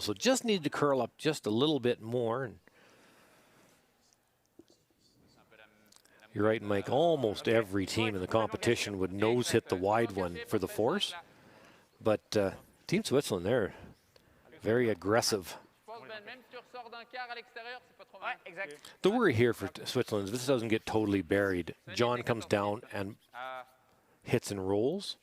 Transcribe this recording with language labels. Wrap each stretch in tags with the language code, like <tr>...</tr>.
<en>So just needed to curl up just a little bit more. And you're right, Mike. Almost every team in the competition would nose hit the wide one for the force. But Team Switzerland, they're very aggressive.</en> <fr>Je pense, Ben, même si tu ressors d'un quart à l'extérieur, c'est pas trop mal. Ouais, exact.</fr> <en>The worry here for Switzerland is this doesn't get totally buried. John comes down and hits and rolls</en>